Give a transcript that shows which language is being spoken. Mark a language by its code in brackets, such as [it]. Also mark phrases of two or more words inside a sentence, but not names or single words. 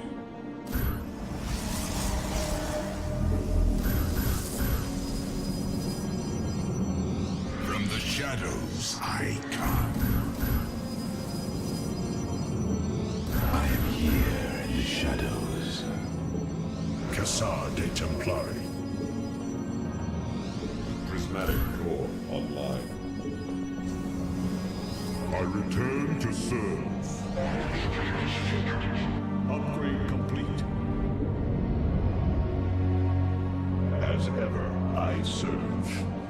[en] From the shadows I come. I am here in the shadows. Cassar de Templari. Prismatic core online. I return to serve. Upgrade complete. As ever, I serve.